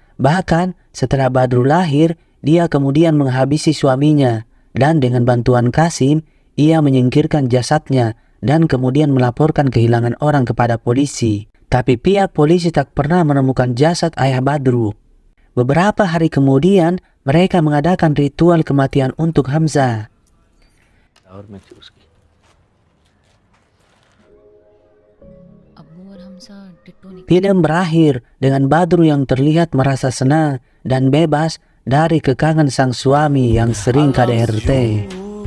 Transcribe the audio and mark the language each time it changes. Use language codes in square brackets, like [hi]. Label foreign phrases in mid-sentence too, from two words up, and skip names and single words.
[id] Bahkan setelah Badru lahir, dia kemudian menghabisi suaminya, dan dengan bantuan Kasim, ia menyingkirkan jasadnya dan kemudian melaporkan kehilangan orang kepada polisi. Tapi pihak polisi tak pernah menemukan jasad ayah Badru. Beberapa hari kemudian, mereka mengadakan ritual kematian untuk Hamzah. [hi] और मैं थी उसकी अब्बू और हमसा डिट्टो निकले। [id] Film berakhir dengan Badru yang terlihat merasa senang dan bebas dari kekangan sang suami yang sering KDRT.